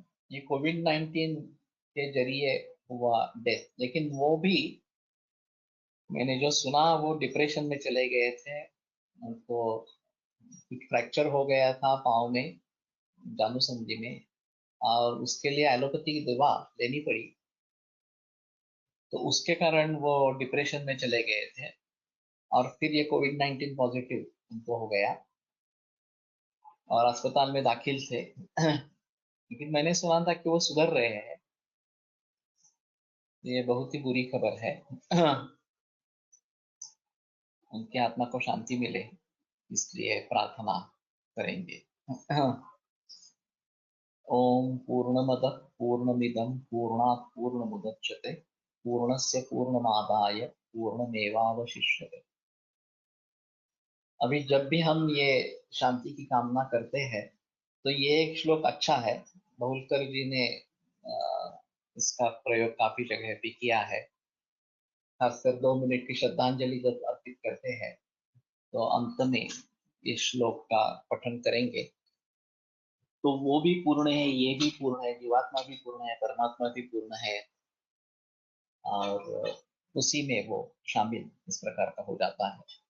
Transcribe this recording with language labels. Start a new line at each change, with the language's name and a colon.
Hindi: ये कोविड-19 के जरिए हुआ डेथ, लेकिन वो भी मैंने जो सुना वो डिप्रेशन में चले गए थे, उनको फ्रैक्चर हो गया था पाँव में, जानू समझी में, और उसके लिए एलोपैथी की दवा लेनी पड़ी, तो उसके कारण वो डिप्रेशन में चले गए थे, और फिर ये कोविड-19 पॉजिटिव उनको हो गया और अस्पताल में दाखिल थे। लेकिन मैंने सुना था कि वो सुधर रहे हैं। ये बहुत ही बुरी खबर है। उनकी आत्मा को शांति मिले, इसलिए प्रार्थना करेंगे।
Sanskrit: ओम पूर्णमदः पूर्णमिदं पूर्णात् पूर्णमुदच्यते पूर्णस्य पूर्णमादाय पूर्णमेवावशिष्यते।
Hindi: अभी जब भी हम ये शांति की कामना करते हैं तो ये एक श्लोक अच्छा है, बहुलकर जी ने इसका प्रयोग काफी जगह पे किया है। खासकर 2 मिनट की श्रद्धांजलि जब अर्पित करते हैं तो अंत में इस श्लोक का पठन करेंगे, तो वो भी पूर्ण है, ये भी पूर्ण है, जीवात्मा भी पूर्ण है, परमात्मा भी पूर्ण है, और उसी में वो शामिल इस प्रकार का हो जाता है।